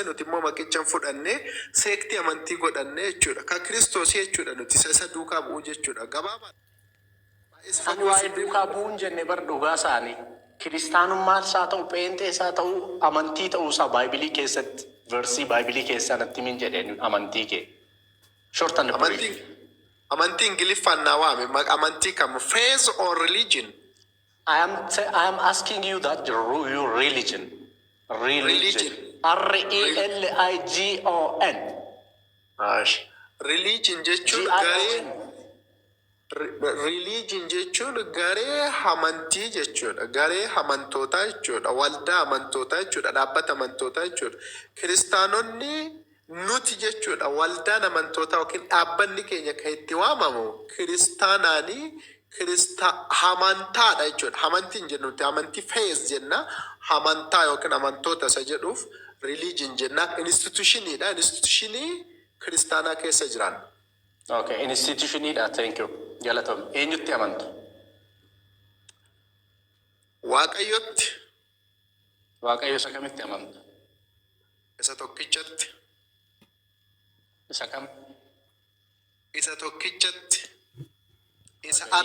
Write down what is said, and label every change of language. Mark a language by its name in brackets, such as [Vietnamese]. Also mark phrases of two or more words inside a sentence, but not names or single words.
[Oromo] Nuti immoo maqicha fudhannee seektii amantii godhanne jechuudha. Ka Kiristoosii jechuudha nuti isa duuka bu'u jechuudha. Gabaabaa. Ani waa'ee duukaa bu'uun jenne bar dhugaa isaanii. Kiristaanummaan isaa ta'u pheenxee isaa ta'u amantii ta'uu isaa Baayibilii keessatti versii Baayibilii keessaa natti min jedheen amantii kee. [English] Short and brief. [Oromo] Amantii Ingiliffaan naa waame. Amantii kam? [English] Faith or religion? I am asking you that your religion. Religion. R-E-L-I-G-O-N. [Oromo] Religion jechuun garee religion jechuun garee amantii jechuudha. Garee amantootaa jechuudha. Waldaa amantootaa jechuudha. Dhaabbata amantootaa jechuudha. Kiristaanonni nuti jechuudha. Waldaan amantootaa yookiin dhaabbanni keenya kan itti waamamu kiristaanaanii amantaadha jechuudha. Amantiin jennuti amantii faith jenna. Amantaa yookiin amantoota isa jedhuuf religion jenna. Institutioniidha. Institutionii kiristaanaa keessa jiran. Okay, institutioniidha. [English] Thank you. [Oromo] Galatoom. Eenyutti amantu? Waaqayyotti. Waaqayyo isa kamitti amantu? Isa tokkichatti. Isa kam? Isa tokkichatti. Isa